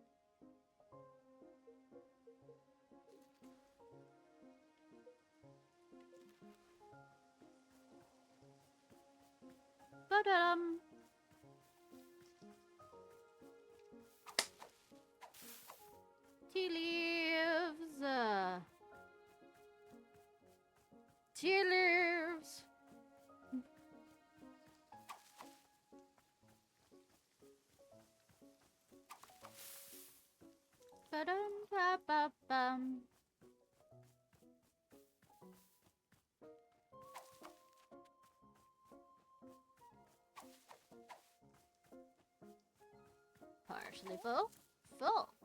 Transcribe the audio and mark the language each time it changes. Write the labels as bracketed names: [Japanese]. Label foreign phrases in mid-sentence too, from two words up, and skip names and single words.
[English] But, tea leaves, tea leaves. Ba-dum-ba-ba-bum. Partially full. Full.